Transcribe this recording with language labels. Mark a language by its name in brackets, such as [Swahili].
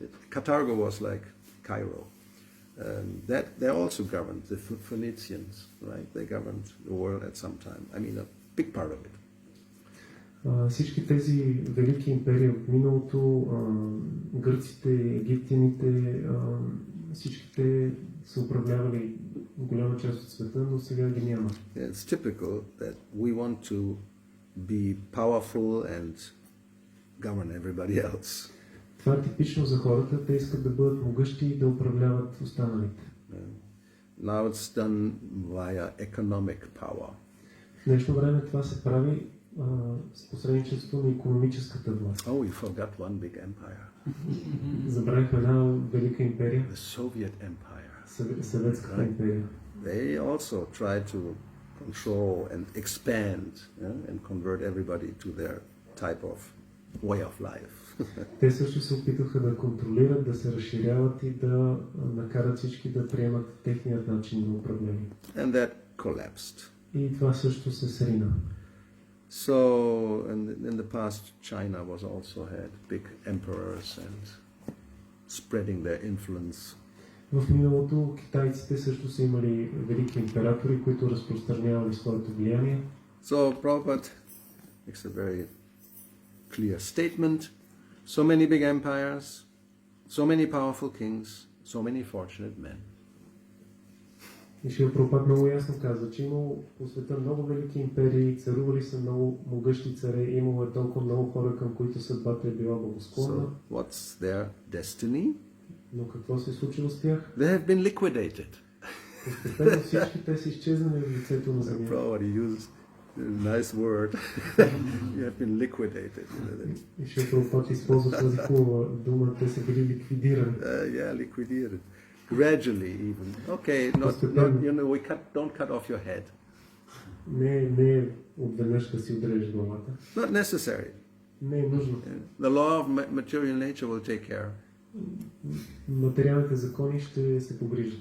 [English] Carthago was like Cairo. That they also governed the Phoenicians, right? They governed the world at some time. I mean, a big part of it. [Bulgarian] Всички тези велики империи от миналото, гърците, египтяните, всичките са управлявали голяма част от света, но сега ги няма. [English] It's typical that we want to be powerful and govern everybody else. [Bulgarian] Това е типично за хората, те искат да бъдат могъщи и да управляват останалите. [English] Now it's done via economic power. [Bulgarian] В днешно време това се прави с посредничеството на икономическата власт. [English] Oh, we forgot one big empire. [Bulgarian] Забравихме една велика империя. [English] The Soviet Empire. [Bulgarian] Съветската империя. [English] They also tried to control and expand and convert everybody to their type of way of life. [Bulgarian] Те също се опитваха да контролират, да се разширяват и да накарат всички да приемат техният начин на управление. [English] And that collapsed. [Bulgarian] И това също се срина. [English] So, in the past, China was also had big emperors and spreading their influence. [Bulgarian] В миналото китайците също са имали велики императори, които разпространявали своето влияние. [English] So Prabhupada makes a very clear statement. So many big empires, so many powerful kings, so many fortunate men. [Bulgarian] И Шрила Прабхупад много ясно казва, че имало по света много велики империи, царували са много могъщи царе, имало е толкова много хора, към които съдбата е била благосклонна. [English] So what's their destiny? [Bulgarian] Но какво се е случило с тях? [English] They have been liquidated. [Bulgarian] Постепенно всички те са изчезнали от лицето на земята. [English] Prabhupada uses a nice word. You have been liquidated. [Bulgarian] И Шрила Прабхупад използва тази хубава дума, те са били ликвидирани. [English] Yeah, liquidated. Gradually even. Okay, not you know, don't cut off your head. [Bulgarian] Не отведнъж да си отрежеш главата. [English] Not necessary. [Bulgarian] Не е нужно. [English] The law of material nature will take care. [Bulgarian] Материалните закони ще се погрижат.